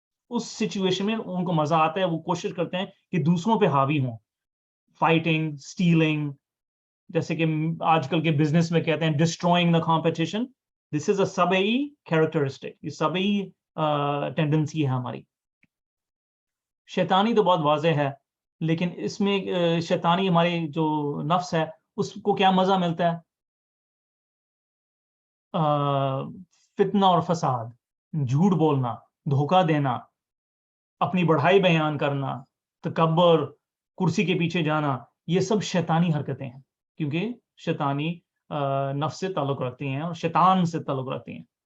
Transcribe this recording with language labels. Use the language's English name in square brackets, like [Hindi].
[Urdu] اس situation میں ان کو مزہ آتا ہے, وہ کوشش کرتے ہیں کہ دوسروں پہ حاوی ہوں. فائٹنگ, اسٹیلنگ, جیسے کہ آج کل کے بزنس میں کہتے ہیں [English] Destroying the competition. This is a سبعی characteristic. [Urdu] یہ سبعی ٹینڈنسی ہے ہماری. شیطانی تو بہت واضح ہے, لیکن اس میں شیطانی ہماری جو نفس ہے اس کو کیا مزہ ملتا ہے؟ فتنہ اور فساد, جھوٹ بولنا, دھوکہ دینا, اپنی بڑھائی بیان کرنا, تکبر, کرسی کے پیچھے جانا, یہ سب شیطانی حرکتیں ہیں, کیونکہ شیطانی نفس سے تعلق رکھتی ہیں اور شیطان سے تعلق رکھتی ہیں.